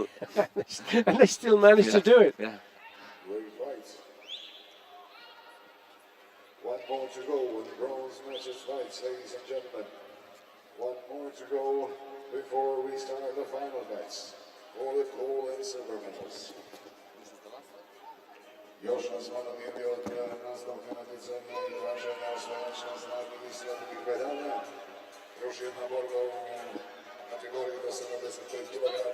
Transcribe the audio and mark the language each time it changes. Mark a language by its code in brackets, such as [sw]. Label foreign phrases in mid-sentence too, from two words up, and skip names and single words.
[en] And they still manage to do it. Yeah. Great fight. One more to go in bronze matches fights, ladies and gentlemen. One more to go before we start the final fights for the gold and silver medals. [hr] Još nas malo nije bio nastavka natjecanja i traženja osvajača zlatnih i srebrnih medalja. Još jedna borba u kategoriji do 75 kg.